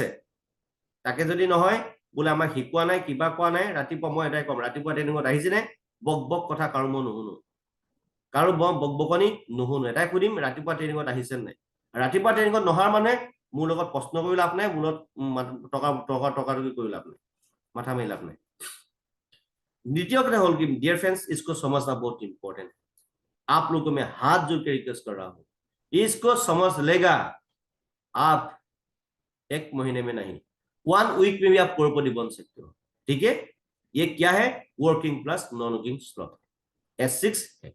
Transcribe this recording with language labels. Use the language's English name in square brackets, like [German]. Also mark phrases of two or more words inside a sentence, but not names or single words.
[Assamese] তাকে যদি নহয় বোলে আমাক শিকোৱা নাই, কিবা কোৱা নাই, ৰাতিপুৱা মই এটাই ক'ম, ৰাতিপুৱা ট্ৰেইনিঙত আহিছেনে, বক বক কথা কাৰো মই নুশুনো, কাৰো বক বকনি নুশুনো। এটাই সুধিম, ৰাতিপুৱা ট্ৰেইনিঙত আহিছে নাই। ৰাতিপুৱা ট্ৰেইনিঙত নহাৰ মানে মোৰ লগত প্ৰশ্ন কৰি লাভ নাই, মোৰ লগত টকা কৰি লাভ নাই, মাথা মাৰি লাভ নাই। [Hindi] द्वितीय [Assamese] কথা হল [Hindi] कि [English] dear friends, [Hindi] इसको समझना बहुत इंपॉर्टेंट। आप लोगों को मैं हाथ जोड़ के रिक्वेस्ट कर रहा हूं, इसको समझ लेगा आप 1 महीने में नहीं, 1 वीक में भी आप करोड़पति बन सकते हो। ठीक है, ये क्या है, वर्किंग प्लस नॉन वर्किंग स्लॉट, S6 है।